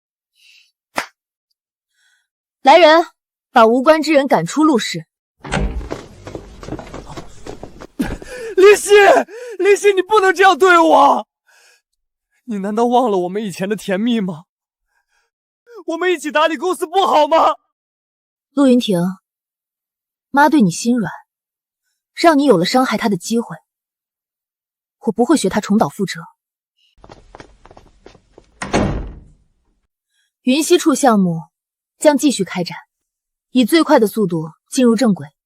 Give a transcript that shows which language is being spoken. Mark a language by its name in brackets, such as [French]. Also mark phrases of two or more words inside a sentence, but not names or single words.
[Chinese] 来人，把无关之人赶出陆氏。林夕，林夕，你不能这样对我！你难道忘了我们以前的甜蜜吗？我们一起打理公司不好吗？陆云婷，媽對你心軟，讓你有了傷害她的機會。我不會學她重蹈覆轍。雲溪處項目將繼續開展，以最快的速度進入正軌。